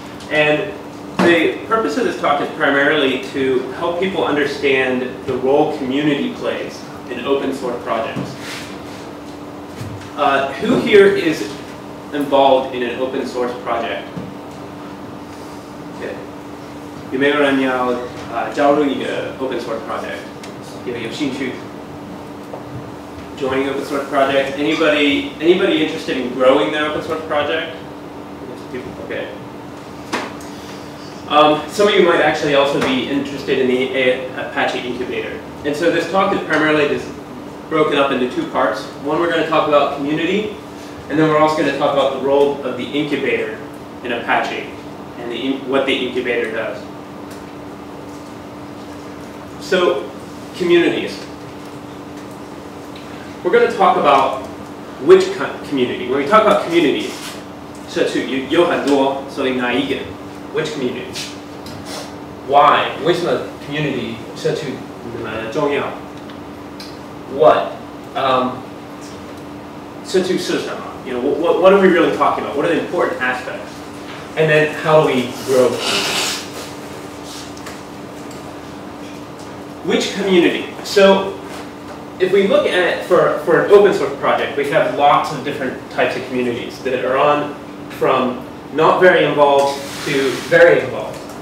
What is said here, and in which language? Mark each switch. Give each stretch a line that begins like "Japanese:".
English: And the purpose of this talk is primarily to help people understand the role community plays in open source projects. Who here is involved in an open source project?
Chinese: 有没有人要加入一个
English: open source project？
Chinese: 有兴趣
English: joining open source project? Anybody interested in growing their open source project? Okay. Some of you might actually also be interested in the Apache incubator. And so this talk is primarily just broken up into two parts. One, we're going to talk about community, and then we're also going to talk about the role of the incubator in Apache and what the incubator does. So, communities. We're going to talk about which community. When we talk about communities,
Chinese: 社区有很多，所以哪一个
English: ？Which community? Why?
Chinese: 为什么 community 社区那么重要 ？
English: What?
Chinese: 社区是什么
English: what are we really talking about? What are the important aspects? And then how do we grow? Which community? So, if we look at it for an open source project, we have lots of different types of communities that are on from not very involved to very involved.